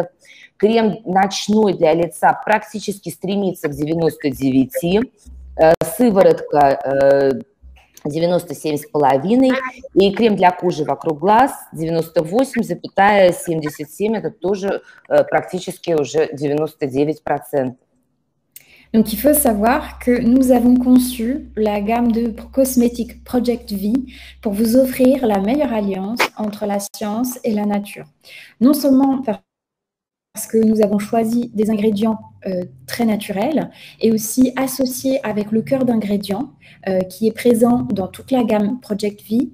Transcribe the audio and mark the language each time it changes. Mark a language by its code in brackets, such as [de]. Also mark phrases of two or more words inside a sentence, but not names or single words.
[ru] Крем ночной для лица практически стремится к 99%. Сыворотка 97,5%, и крем для кожи вокруг глаз 98,77%, это тоже практически уже 99%. [fr] Donc, il faut savoir que nous avons conçu la gamme de cosmétiques Project V pour vous offrir la meilleure alliance entre la science et la nature. Non seulement que nous avons choisi des ingrédients très naturels et aussi associés avec le cœur d'ingrédients qui est présent dans toute la gamme Project V.